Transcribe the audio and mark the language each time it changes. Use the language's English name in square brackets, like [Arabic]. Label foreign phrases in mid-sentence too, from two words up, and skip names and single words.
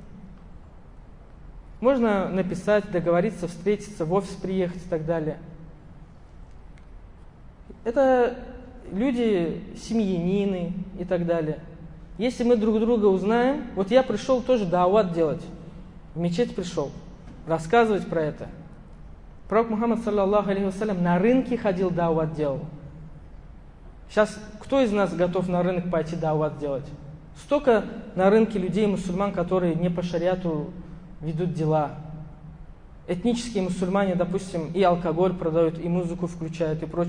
[Russian] Можно написать, договориться, встретиться, в офис приехать и так далее. Это люди, семьянины и так далее. Если мы друг друга узнаем, вот я пришел тоже даават делать, в мечеть пришел, рассказывать про это. [Arabic] Пророк Мухаммад, صلى الله عليه وسلم, [Russian] на рынке ходил, даават делал. Сейчас кто из нас готов на рынок пойти даават делать? Столько на рынке людей, мусульман, которые не по шариату ведут дела. Этнические мусульмане, допустим, и алкоголь продают, и музыку включают, и прочее.